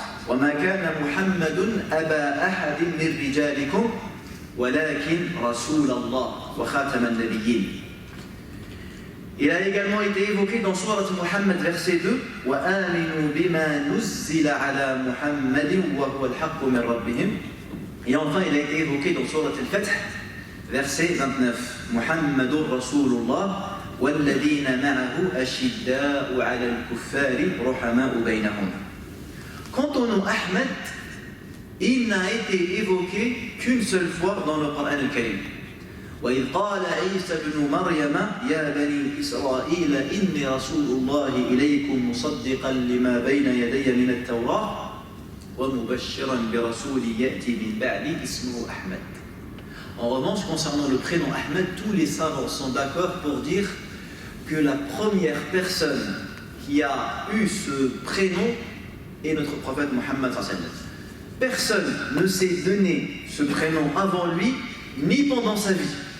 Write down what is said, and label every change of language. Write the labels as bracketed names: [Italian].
[Arabic] وَمَا كَانَ مُحَمَّدٌ أَبَا أَحَدٍ مِنْ رِجَالِكُمْ وَلَكِنْ رَسُولَ اللَّهِ وَخَاتَمَ النَّبِيِّينَ. [French] Il a également été évoqué dans Surat Muhammad, verset 2. [Arabic] وَآمِنُوا بِمَا نُزِّلَ عَلَى مُحَمَّدٍ وَهُوَ الْحَقُّ مِنْ رَبِّهِمْ. [French] Et enfin, il a été évoqué dans Surat al-Fath, verset 29. [Arabic] Muhammadur Rasulullah وَالَّذِينَ مَعَهُ أَشِدَّاءُ عَلَى الْكُفَّارِ رُحَمَاءُ بَيْنَهُمْ. [French] Quant au nom Ahmed, il n'a été évoqué qu'une seule fois dans le Coran al-Karim. [Arabic] وإذ قال عيسى بن مريم يا بني إسرائيل إني رسول الله إليكم مصدقا لما بين يدي من التوراة ومبشرا برسول يأتي من بعدي اسمه أحمد. [French] En revanche, concernant le prénom Ahmed, tous les savants sont d'accord pour dire que la première personne qui a eu ce prénom est notre prophète Mohammed [Arabic] sallallahu alayhi wa sallam. [French] Personne ne s'est donné ce prénom avant lui, ni pendant sa vie.